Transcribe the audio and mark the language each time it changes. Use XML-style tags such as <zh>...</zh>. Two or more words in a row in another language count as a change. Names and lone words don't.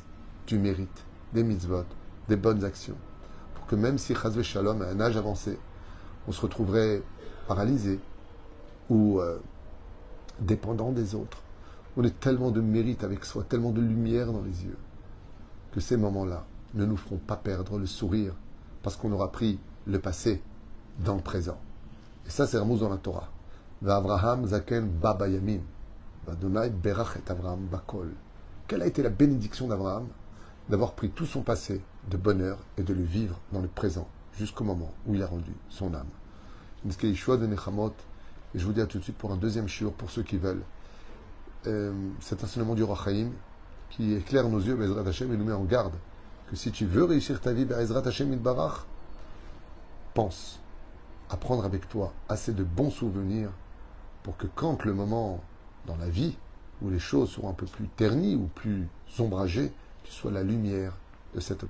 <fr>Du mérite, des mitzvot, des bonnes actions. Pour que même si</fr> <he>חס ושלום,</he> <fr>à un âge avancé, on se retrouverait paralysé ou dépendant des autres, on est tellement de mérite avec soi, tellement de lumière dans les yeux, que ces moments-là ne nous feront pas perdre le sourire, parce qu'on aura pris le passé dans le présent. Et ça, c'est Ramuz dans la Torah.</fr> <he>אברהם זקן בא בימים וה' ברך את אברהם בכל.</he> <fr>Quelle a été la bénédiction d'Abraham d'avoir pris tout son passé de bonheur et de le vivre dans le présent, jusqu'au moment où il a rendu son âme. Et je vous dis à tout de suite pour un deuxième shiur, pour ceux qui veulent. Cet enseignement du Roi Chaim qui éclaire nos yeux,</fr> <he>בעזרת השם,</he> <fr>et nous met en garde que si tu veux réussir ta vie,</fr> <he>בעזרת השם יתברך,</he> <fr>pense à prendre avec toi assez de bons souvenirs pour que quand le moment dans la vie où les choses seront un peu plus ternies ou plus ombragées, tu sois la lumière de cette obscurité.</fr>